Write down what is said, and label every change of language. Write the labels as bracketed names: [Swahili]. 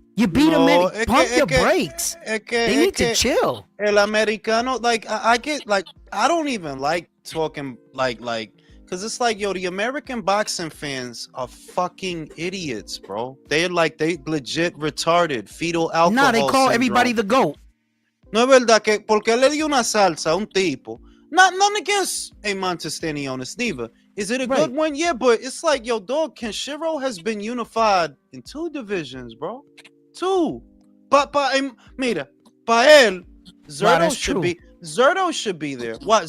[English] You beat him in. Pump your brakes. They need to chill. El Americano, like, I get, like, I don't even like talking, like, because it's like, yo, the American boxing fans are fucking idiots, bro. They legit retarded, fetal alcohol Nah, they call syndrome. everybody the GOAT. [Spanish] No es verdad que porque le dio una salsa a un tipo. [English] Not against a Montestanianis neither. Is it a good one? Yeah, but it's like, yo, dog, Kenshiro has been unified in 2 divisions, bro. 2. But [Spanish] mira, pa él, [English] Zerto should be there. What?